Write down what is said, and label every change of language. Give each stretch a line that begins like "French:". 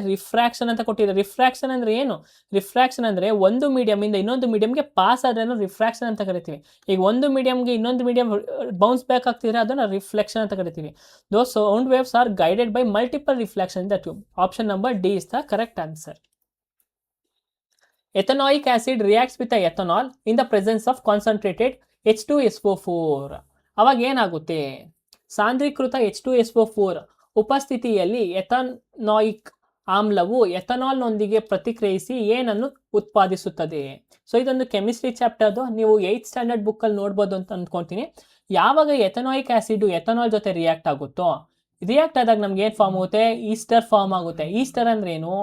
Kannada: Refraction ಅಂತ ಕೊಟ್ಟಿದ್ದಾರೆ. Refraction ಅಂದರೆ ಏನು? ರಿಫ್ರಾಕ್ಷನ್ ಅಂದರೆ ಒಂದು ಮೀಡಿಯಮಿಂದ ಇನ್ನೊಂದು ಮೀಡಿಯಮ್ಗೆ ಪಾಸ್ ಆದ್ರೂ ರಿಫ್ರಾಕ್ಷನ್ ಅಂತ ಕರಿತೀವಿ. ಈಗ ಒಂದು ಮೀಡಿಯಮ್ಗೆ ಇನ್ನೊಂದು ಮೀಡಿಯಮ್ ಬೌನ್ಸ್ ಬ್ಯಾಕ್ ಆಗ್ತಿದ್ರೆ ಅದನ್ನು ರಿಫ್ಲೆಕ್ಷನ್ ಅಂತ ಕರಿತೀವಿ.
English: Though sound waves are guided by multiple reflection in the tube. Option number D is the correct answer. Ethanoic acid reacts with the ethanol in the presence of concentrated H2SO4.
Kannada: ಅವಾಗ ಏನಾಗುತ್ತೆ? ಸಾಂದ್ರೀಕೃತ H2SO4 ಉಪಸ್ಥಿತಿಯಲ್ಲಿ ಎಥನಾಯಿಕ್ ಆಮ್ಲವು ಎಥನಾಲ್ನೊಂದಿಗೆ ಪ್ರತಿಕ್ರಿಯಿಸಿ ಏನನ್ನು ಉತ್ಪಾದಿಸುತ್ತದೆ? So ಇದೊಂದು chemistry ಚಾಪ್ಟರ್ದು, ನೀವು 8th standard ಬುಕ್ಕಲ್ಲಿ ನೋಡ್ಬೋದು ಅಂತ ಅಂದ್ಕೊಳ್ತೀನಿ. ಯಾವಾಗ ಎಥನಾಯಿಕ್ ಆ್ಯಸಿಡ್ ಎಥನಾಲ್ ಜೊತೆ ರಿಯಾಕ್ಟ್ ಆಗುತ್ತೋ, ರಿಯಾಕ್ಟ್ ಆದಾಗ ನಮ್ಗೆ ಏನು ಫಾರ್ಮ್ ಆಗುತ್ತೆ? ಈಸ್ಟರ್ ಫಾರ್ಮ್ ಆಗುತ್ತೆ. ಈಸ್ಟರ್ ಅಂದ್ರೆ ಏನು?